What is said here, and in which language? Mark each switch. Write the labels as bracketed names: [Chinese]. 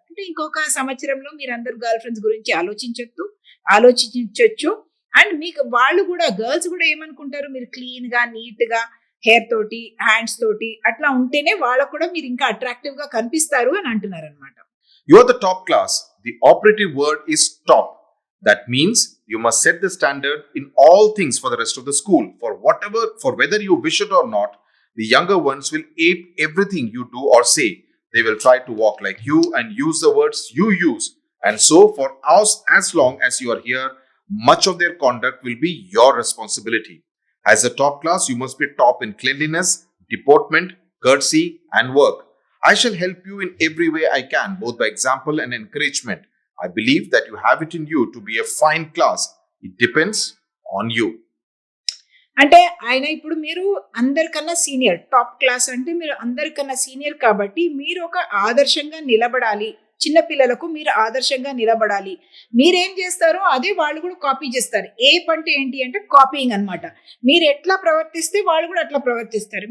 [Telugu] అంటే ఇంకొక సంవత్సరంలో మీరు అందరు గర్ల్ ఫ్రెండ్స్ గురించి ఆలోచించొచ్చు. అండ్ మీకు వాళ్ళు కూడా గర్ల్స్ కూడా ఏమనుకుంటారు, మీరు క్లీన్ గా నీట్ గా హెయిర్ తోటి హ్యాండ్స్ తోటి అట్లా ఉంటేనే వాళ్ళకు కూడా మీరు ఇంకా అట్రాక్టివ్ గా కనిపిస్తారు అని అంటున్నారు అనమాట. [English] You are the top class. The operative word is top. That means you must set the standard in all things for the rest of the school. For whether you wish it or not, the younger ones will ape everything you do or say. They will try to walk like you and use the words you use. And so for us, as long as you are here, much of their conduct will be your responsibility. As a top class, you must be top in cleanliness, deportment, courtesy, and work. I shall help you in every way I can, both by example and encouragement. I believe that you have it in you to be a fine class. It depends on you. [Telugu] అంటే ఆయన ఇప్పుడు మీరు అందరికన్నా senior, top class అంటే మీరు అందరికన్నా senior కాబట్టి మీరు ఒక ఆదర్శంగా నిలబడాలి. చిన్న పిల్లలకు మీరు ఆదర్శంగా నిలబడాలి. మీరేం చేస్తారో అదే వాళ్ళు కూడా కాపీ చేస్తారు. ఏప్ అంటే ఏంటి అంటే కాపీయింగ్ అనమాట. మీరు ఎట్లా ప్రవర్తిస్తే వాళ్ళు కూడా అట్లా ప్రవర్తిస్తారు.